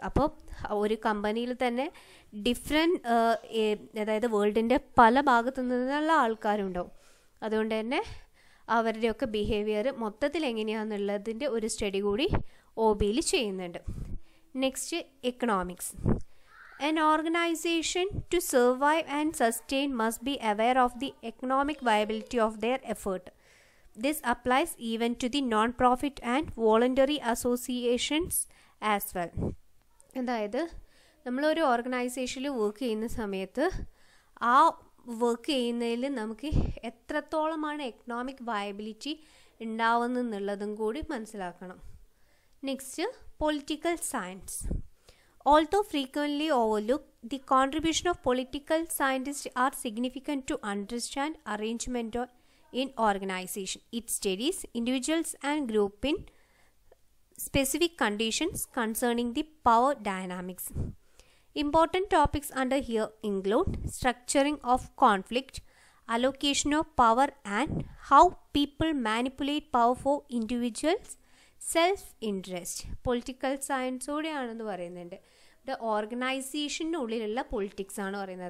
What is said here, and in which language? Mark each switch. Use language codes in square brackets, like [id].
[ml] അപ്പോൾ ഒരു കമ്പനിയിൽ തന്നെ ഡിഫറെൻറ്റ് അതായത് വേൾഡിൻ്റെ പല ഭാഗത്തു നിന്നുള്ള ആൾക്കാരുണ്ടാവും. അതുകൊണ്ട് തന്നെ അവരുടെയൊക്കെ ബിഹേവിയർ മൊത്തത്തിൽ എങ്ങനെയാണെന്നുള്ളതിൻ്റെ ഒരു സ്റ്റഡി കൂടി OBയിൽ ചെയ്യുന്നുണ്ട്. Next, economics. [en] An organization to survive and sustain must be aware of the economic viability of their effort. This applies even to the non-profit and voluntary associations as well. [ml] അതായത് നമ്മളൊരു ഓർഗനൈസേഷനിൽ work ചെയ്യുന്ന സമയത്ത് ആ work ചെയ്യുന്നതിൽ നമുക്ക് എത്രത്തോളമാണ് economic viability ഉണ്ടാവുന്നതെന്നുള്ളതും കൂടി മനസ്സിലാക്കണം. Next, political science. [en] Although frequently overlooked, the contribution of political scientists are significant to understand arrangement in organization. It studies individuals and groups in specific conditions concerning the power dynamics. Important topics under here include structuring of conflict, allocation of power, and how people manipulate power for individuals' self-interest. [ml] Political സയൻസോടെയാണെന്ന് പറയുന്നുണ്ട്. ഇവിടെ ഓർഗനൈസേഷനുള്ളിലുള്ള politics ആണ് പറയുന്നത്.